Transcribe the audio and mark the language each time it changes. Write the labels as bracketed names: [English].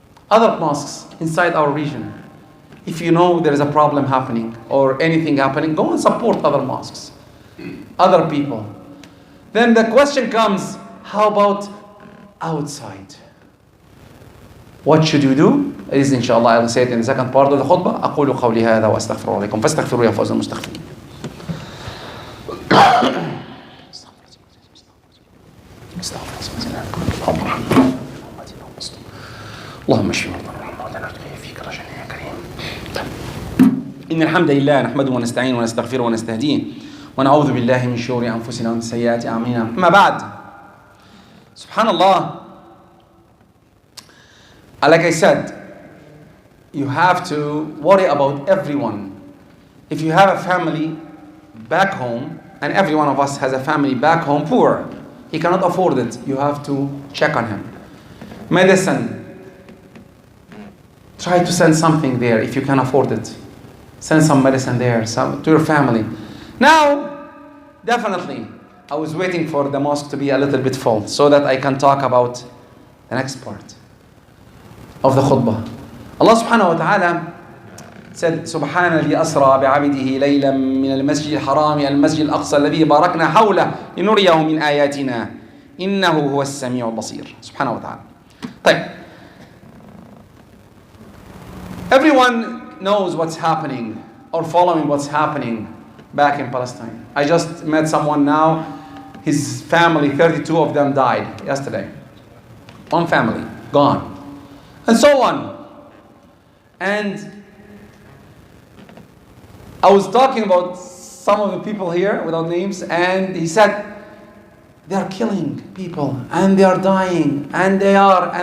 [English] Other mosques inside our region. If you know there is a problem happening or anything happening, go and support other mosques, other people. Then the question comes, how about outside? What should you do? Is inshallah, I will say it in the second part of the khutbah. [Arabic] أقول قولي هذا وأستغفر الله لكم فاستغفروا يا فوز المستغفرين. اللهم اشف مرضانا وموتانا فيك رجاء يا كريم. إن الحمد لله نحمده ونستعينه ونستغفره ونستهديه ونعوذ بالله من شرور أنفسنا ومن سيئات أعمالنا. أما بعد, [English] subhanallah, like I said, you have to worry about everyone. If you have a family back home, and every one of us has a family back home poor, he cannot afford it, you have to check on him. Medicine, try to send something there if you can afford it. Send some medicine there, to your family. Now, definitely, I was waiting for the mosque to be a little bit full so that I can talk about the next part of the khutbah. Allah subhanahu wa ta'ala said, [Arabic] سبحان الذي أسرى بعبده ليلا من المسجد الحرام إلى المسجد الأقصى الذي باركنا حوله لنريه من آياتنا إنه هو السميع البصير. سبحانه وتعالى. طيب. [English] Everyone knows what's happening or following what's happening back in Palestine. I just met someone now. His family, 32 of them died yesterday. One family, gone. And so on. And I was talking about some of the people here without names, and he said, they are killing people, and they are dying, and they are.